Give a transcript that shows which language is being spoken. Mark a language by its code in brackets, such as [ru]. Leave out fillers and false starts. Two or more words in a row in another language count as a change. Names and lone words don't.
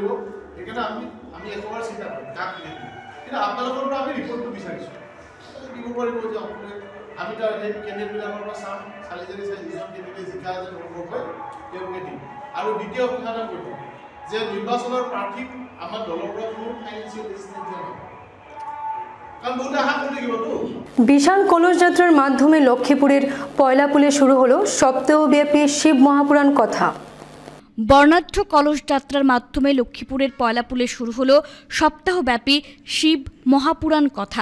[as] সেইকাৰণে আমি একেবাৰে চিন্তা কৰিম কাক টিকেট দিম। কিন্তু আপোনালোকৰ পৰা আমি ৰিপৰ্টটো বিচাৰিছোঁ, দিব পাৰিব যে আপোনালোকে আমি তাৰ সেই কেণ্ডিডেটবিলাকৰ পৰা চাম, চালি জাৰি চাই যিজন কেণ্ডিডেট জিকা যেন অনুভৱ হয় তেওঁলোকে দিম। আৰু দ্বিতীয় কথা এটা কৰিব যে নিৰ্বাচনৰ প্ৰাৰ্থীক আমাৰ দলৰ পৰা কোনো [en] financial assistance [as] দিয়া নহয়, কারণ বহুতে আশা করে থাকিবতো। [bn] বিশাল কলস যাত্রার মাধ্যমে লক্ষ্মীপুরের পয়লাপুলে শুরু হলো সপ্তাহব্যাপী শিব মহাপুরাণ কথা। বর্ণাঢ্য কলস যাত্রার মাধ্যমে লক্ষ্মীপুরের পয়লাপুলে শুরু হলো সপ্তাহব্যাপী শিব মহাপুরাণ কথা।